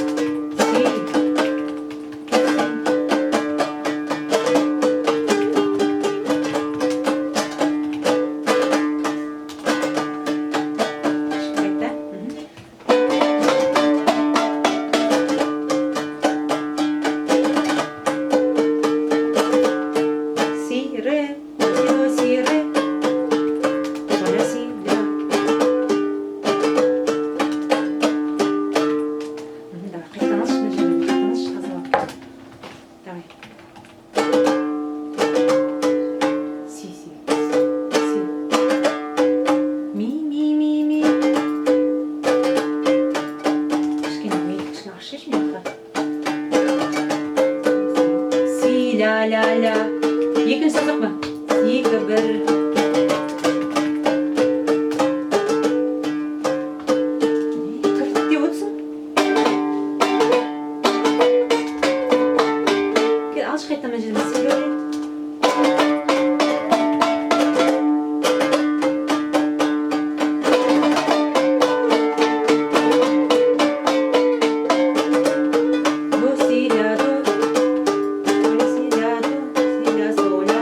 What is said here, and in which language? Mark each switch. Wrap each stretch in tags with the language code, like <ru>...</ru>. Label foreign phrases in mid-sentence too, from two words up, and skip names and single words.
<kk>Қайта. Си, ре, до, си, ре. До, ля, си, ля. Давай, қайтадан алшы, мына жерден қайтадан алшы, тазалап. Давай. Си, си, си. Ми, ми, ми, ми. Кішкене миды, кішкене ашшы мені қа. Си, ля, ля, ля. Екінші созақ па? Екі, бір. Кіртік деп отырсың? Кел, алшы қайтадан мына жерден си, ре. До, си, ля, до. До, си, ля, до. Си, ля, соль, ля.</kk>